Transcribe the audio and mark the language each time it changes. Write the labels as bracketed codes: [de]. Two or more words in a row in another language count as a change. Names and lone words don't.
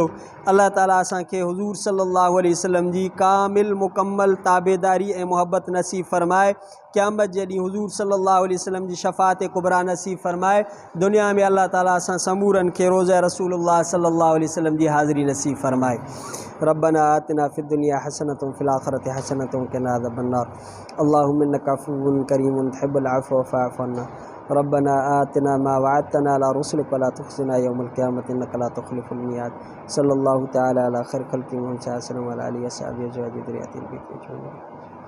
[sd] अल्लाह ताला असांखे हुज़ूर [ar] صلى الله عليه وسلم [sd] जी कामिल मुकम्मल ताबेदारी ऐं मुहबत नसीब फ़रमाए। क़यामत जे ॾींहुं हुज़ूर [ar] صلى الله عليه وسلم [sd] जी शफ़ाअत कुबरा नसीब फ़रमाए। दुनिया में अल्लाह ताला असां समूरनि खे रोज़ा रसूलुल्लाह [ar] صلى الله عليه وسلم [sd] जी हाज़िरी नसीब फ़रमाए। [ar] ربنا آتنا في الدنيا حسنة في الآخرة حسنة وقنا عذاب النار. اللهم إنك عفو كريم تحب العفو فاعف عنا. ربنا آتنا ما وعدتنا على رسلك ولا تخزنا يوم القيامة إنك لا تخلف الميعاد. صلى الله تعالى على خير خلق محمد صلى الله عليه وسلم وعلى آله وأصحابه أزواجه وذريته.